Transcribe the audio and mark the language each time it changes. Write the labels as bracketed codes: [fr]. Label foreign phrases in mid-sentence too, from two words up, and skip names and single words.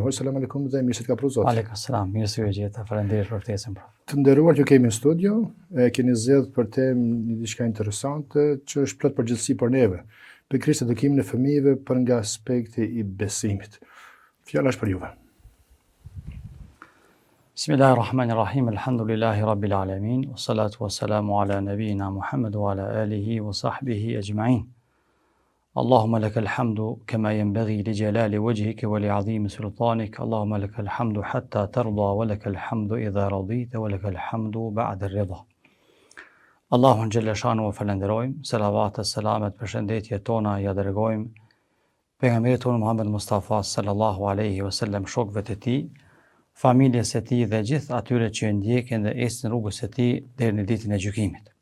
[sq] Hoxha [ar] سلام عليكم [sq] dhe mirë se të ka pru Zoti. [ar] عليكم سلام, [sq] mirë se ju gjeta. Faleminderit për ftesën. Të nderuar që kemi në studio, keni zgjedhur për temë një diçka interesante që është plot përgjithësi për neve. Pikërisht edukimin e fëmijëve për nga aspekti i besimit. Fjala është për juve. [ar] Bismillahirrahmanirrahim. الحمد لله رب العالمين. والصلاة والسلام على نبينا محمد وعلى آله وصحبه أجمعين. اللهم لك الحمد كما ينبغي لجلال وجهك ولعظيم سلطانك. اللهم لك الحمد حتى ترضى ولك الحمد إذا رضيت ولك الحمد بعد الرضا. [sq] Allahun [ar] جل شأنه [sq] falenderojmë, selavat e selamet përshëndetje tona ja dërgojmë pejgamberit tonë Muhammed Mustafa [ar] صلى الله عليه وسلم, [sq] shokëve të tij, familjes së tij dhe gjithë atyre që ndjekin dhe ecën rrugës së tij deri në ditën e gjykimit.